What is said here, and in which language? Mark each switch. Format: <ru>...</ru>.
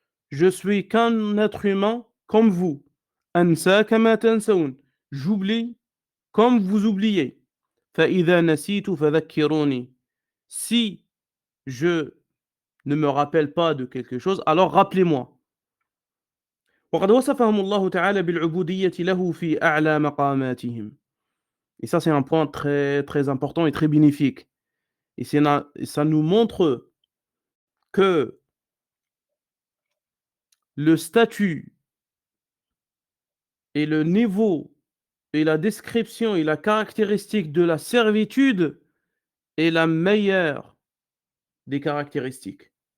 <fr>Je suis qu'un être humain comme vous.</fr> <ar>Ansa kama tansaun.</ar> <fr>J'oublie comme vous oubliez.</fr> <ar>Fa idha nasitu fadhakkiruni.</ar> <fr>Si je ne me rappelle pas de quelque chose, alors rappelez-moi.</fr> <ar>وقد وصفهم الله تعالى بالعبودية له في أعلى مقاماتهم.</ar> <fr>Et ça, c'est un point très, très important et très bénéfique. Et ça nous montre que le statut et le niveau et la description et la caractéristique de la servitude est la meilleure des caractéristiques.</fr>